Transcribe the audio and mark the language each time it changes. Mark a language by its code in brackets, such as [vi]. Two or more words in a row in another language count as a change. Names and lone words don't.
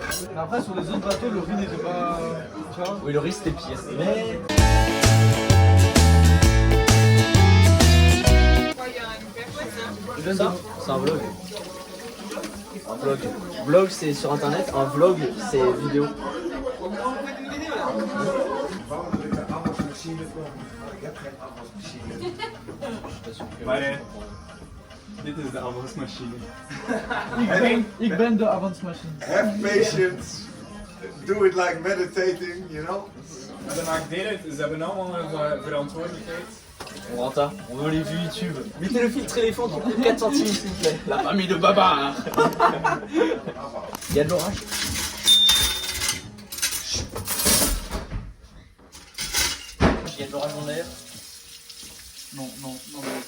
[fr] Après, sur les autres bateaux, le riz n'était pas. Tu vois? Oui, le riz, c'était pire. Mais... C'est ça? C'est un vlog. Un vlog. Vlog, c'est sur internet. Un vlog, c'est vidéo. [nl] Maar dit is de afwasmachine. Ik ben de avondmachine. [en] Have patience. Do it like meditating, you know? [nl] Dat maakt deel uit, ze hebben allemaal een verantwoordelijkheid. [fr] On renta, on veut les vues YouTube. Mettez le filtre éléphant qui coûte 4 centimes s'il vous plaît. La famille de Baba. Il y a de l'orage. Il y a de l'orage en air. Non, non, non.